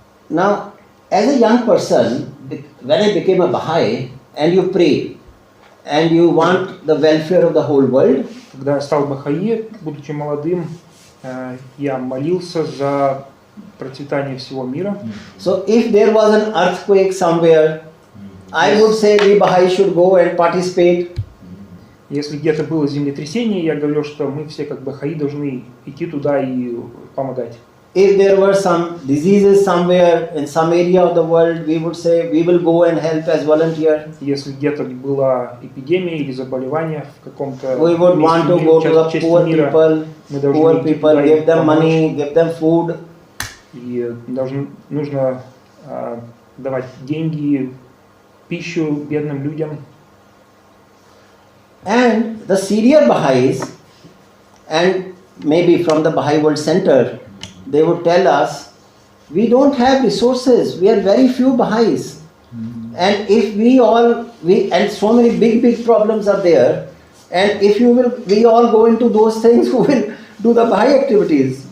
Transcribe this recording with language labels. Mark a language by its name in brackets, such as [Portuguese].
[English] Now, as a young person, when I became a Baha'i, and you pray, and you want the welfare of the whole world, [Russian] когда я стал Бахаи, будучи молодым, я молился за процветание всего мира. [English] So if there was an earthquake somewhere, I would say we Baha'i should go and participate. [Russian] Если где-то было землетрясение, я говорил, что мы все как Бахаи должны идти туда и помогать. [English] If there were some diseases somewhere in some area of the world, we would say we will go and help as volunteer. [Russian] Если где-то была эпидемия или заболевание в каком-то [English] we would want to go to the poor people, give them money, give them food. [Russian] И нужно давать деньги, пищу бедным людям. [English] And the senior Baha'is, and maybe from the Baha'i World Center, they would tell us, we don't have resources, we are very few Baha'is. And if and so many big problems are there, and if we all go into those things, who will do the Baha'i activities?